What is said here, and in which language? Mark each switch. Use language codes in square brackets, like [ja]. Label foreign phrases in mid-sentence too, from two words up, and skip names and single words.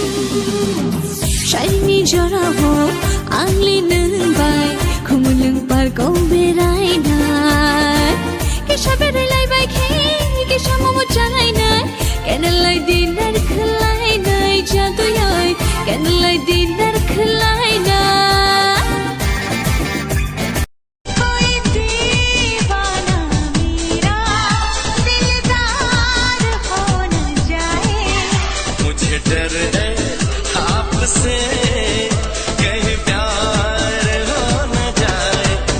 [trp] Shiny jara ho angli nung bai khumulung par ko berai nai kisha berai lai bai khe kisha momo chanai nai kenalai dinar khlai nai jadu yai kenalai dinar khlai nai [hi] डर है आपसे कहीं प्यार हो न जाए।